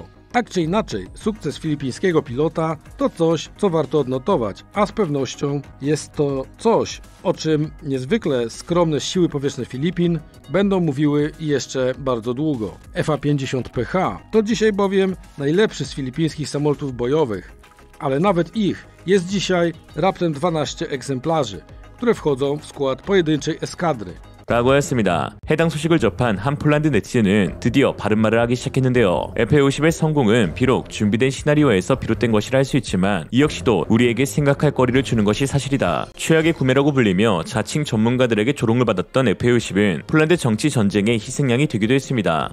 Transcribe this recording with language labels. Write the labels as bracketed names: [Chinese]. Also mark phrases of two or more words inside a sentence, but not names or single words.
[Polish] Tak czy inaczej, sukces filipińskiego pilota to coś, co warto odnotować, a z pewnością jest to coś, o czym niezwykle skromne siły powietrzne Filipin będą mówiły jeszcze bardzo długo. FA-50PH to dzisiaj bowiem najlepszy z filipińskich samolotów bojowych, ale nawet ich jest dzisiaj raptem 12 egzemplarzy, które wchodzą w skład pojedynczej eskadry. [Korean] 라고 했습니다. 해당 소식을 접한 한 폴란드 네티즌은 드디어 바른말을 하기 시작했는데요. FA-50의 성공은 비록 준비된 시나리오에서 비롯된 것이라 할 수 있지만 이 역시도 우리에게 생각할 거리를 주는 것이 사실이다. 최악의 구매라고 불리며 자칭 전문가들에게 조롱을 받았던 FA-50은 폴란드 정치 전쟁의 희생양이 되기도 했습니다.